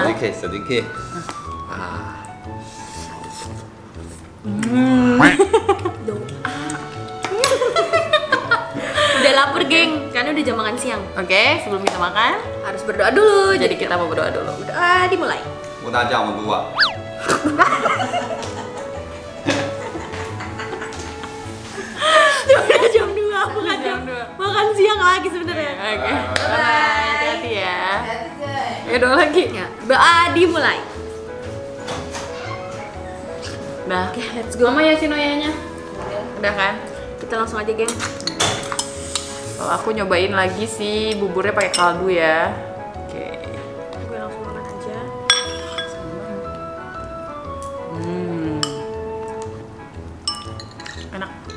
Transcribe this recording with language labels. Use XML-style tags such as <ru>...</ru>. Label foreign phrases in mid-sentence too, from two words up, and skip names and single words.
<id>sedikit. Udah lapar, geng. Karena udah jam makan siang. Oke, sebelum kita makan, Harus berdoa dulu. jadi kita mau berdoa dulu. Berdoa dimulai. 我大家我们啊。 Udah jam 2, bukan Jam jam dua. makan siang lagi sebenarnya. Oke. Bye. Hati-hati ya. Ya doa lagi. Ya, doa dimulai. Udah. Oke,</id> <en>let's go.</en> <id>Mama Yoshinoya-nya. Udah kan? Kita langsung aja, geng. Kalau aku nyobain lagi sih buburnya pakai kaldu ya. Oke. Gue langsung makan aja. Enak.</id>